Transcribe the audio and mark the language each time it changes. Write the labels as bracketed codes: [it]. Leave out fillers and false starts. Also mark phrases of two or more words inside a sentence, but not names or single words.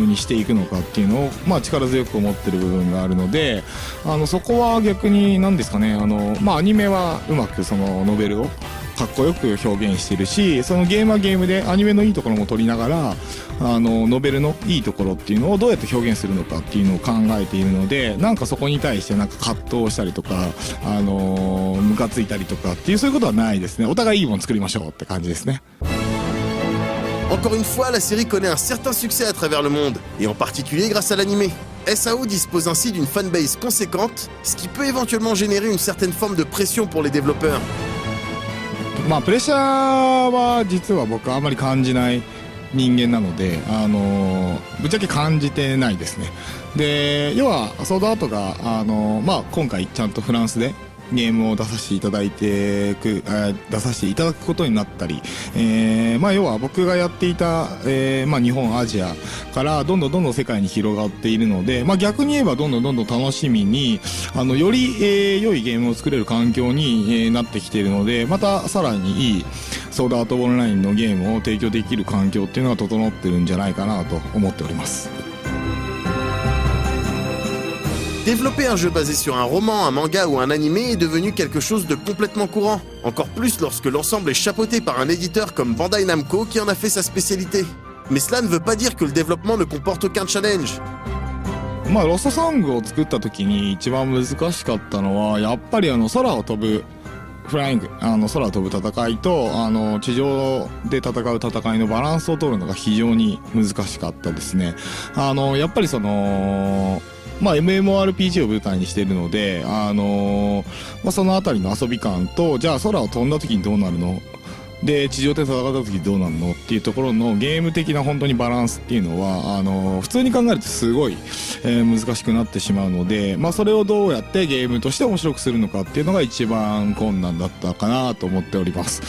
[ja] にしていくのかっていうのを力強く思ってる部分があるのでそこは逆に何ですかねアニメはうまくノベルをかっこよく表現してるしそのゲームはゲームでアニメのいいところも取りながらノベルのいいところっていうのをどうやって表現するのかっていうのを考えているのでそこに対して葛藤したりとかムカついたりとかっていうそういうことはないですね。お互いいいもの作りましょうって感じですね。 [fr] Encore une fois, la série connaît un certain succès à travers le monde, et en particulier grâce à l'animé. SAO dispose ainsi d'une fanbase conséquente, ce qui peut éventuellement générer une certaine forme de pression pour les développeurs. [ja] プレッシャーは実は僕あんまり感じない人間なので、ぶっちゃけ感じてないですね。で、要はソードアートが今回ちゃんとフランスでゲームを出させていただくことになったり、要は僕がやっていた、日本アジアからどんどん世界に広がっているので、逆に言えばどんどん楽しみにより、良いゲームを作れる環境に、なってきているので、またさらにいいソードアートオンラインのゲームを提供できる環境っていうのが整ってるんじゃないかなと思っております。 [fr] Développer un jeu basé sur un roman, un manga ou un animé est devenu quelque chose de complètement courant. Encore plus lorsque l'ensemble est chapeauté par un éditeur comme Bandai Namco qui en a fait sa spécialité. Mais cela ne veut pas dire que le développement ne comporte aucun challenge. [ja] ロストソングを作った時に一番難しかったのはやっぱり空を飛ぶフライング、空を飛ぶ戦いと地上で戦う戦いのバランスを取るのが非常に難しかったですね。やっぱりMMORPG を舞台にしているので、そのあたりの遊び感と、じゃあ空を飛んだ時にどうなるので、地上で戦った時にどうなるのっていうところのゲーム的な本当にバランスっていうのは、普通に考えるとすごい、難しくなってしまうので、それをどうやってゲームとして面白くするのかっていうのが一番困難だったかなと思っております。